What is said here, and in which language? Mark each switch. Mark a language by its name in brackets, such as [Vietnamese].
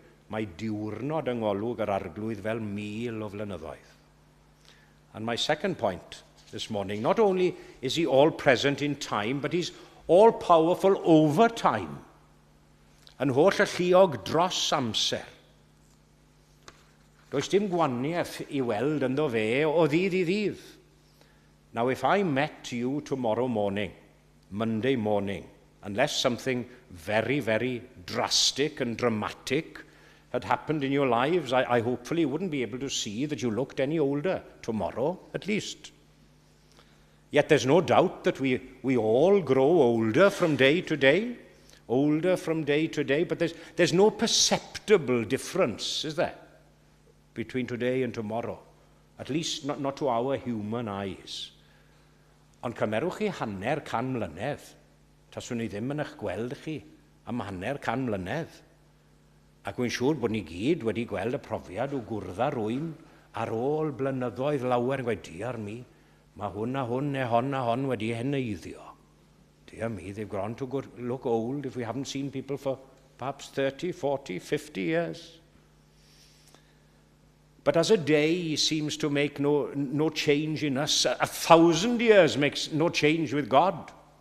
[Welsh] Mae diwrnod yng ngolwg yr arglwydd fel 1000 o flynyddoedd. [English] And my second point this morning, not only is he all present in time, but he's all powerful over time. [Welsh] Yn holl y lluog dros amser. Does dim gwaniaeth I weld ynddo fe o ddydd I ddydd. [English] Now, if I met you tomorrow morning, Monday morning, unless something very, very drastic and dramatic had happened in your lives, I hopefully wouldn't be able to see that you looked any older tomorrow, at least. Yet there's no doubt that we all grow older from day to day, but there's no perceptible difference, is there, between today and tomorrow, at least not to our human eyes. [Welsh] Ond cymerwch chi 100 mlynedd, taswn ni ddim yn eich gweld chi am 100 mlynedd. Ac wy'n siŵr bod ni gyd wedi gweld y profiad o gwrdd â rywun ar ôl blynyddoedd lawer yn gweud, diar mi, mae hwn a hwn neu hon a hon wedi heneiddio. [English] Dear me, they've grown to look old if we haven't seen people for perhaps 30, 40, 50 years. But as a day seems to make no change in us, 1,000 years makes no change with God.